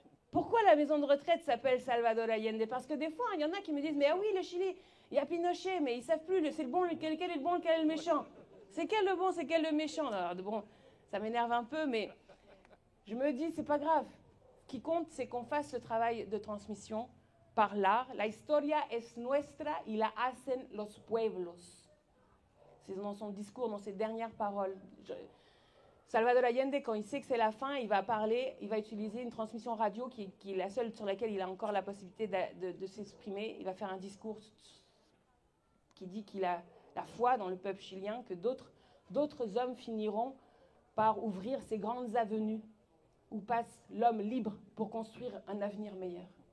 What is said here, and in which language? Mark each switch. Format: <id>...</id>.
<fr>Pourquoi la maison de retraite s'appelle Salvador Allende? Parce que des fois, il y en a qui me disent, mais ah oui, le Chili, il y a Pinochet, mais ils ne savent plus, c'est le bon, lequel est le bon, lequel est le méchant. C'est quel le bon, c'est quel le méchant? Alors, bon, ça m'énerve un peu, mais je me dis, c'est pas grave. Ce qui compte, c'est qu'on fasse ce travail de transmission par l'art.</fr> <es>La historia es nuestra y la hacen los pueblos.</es> <fr>C'est dans son discours, dans ses dernières paroles. Salvador Allende, quand il sait que c'est la fin, il va parler, il va utiliser une transmission radio qui est la seule sur laquelle il a encore la possibilité de s'exprimer. Il va faire un discours qui dit qu'il a la foi dans le peuple chilien, que d'autres hommes finiront par ouvrir ces grandes avenues où passe l'homme libre pour construire un avenir meilleur.</fr>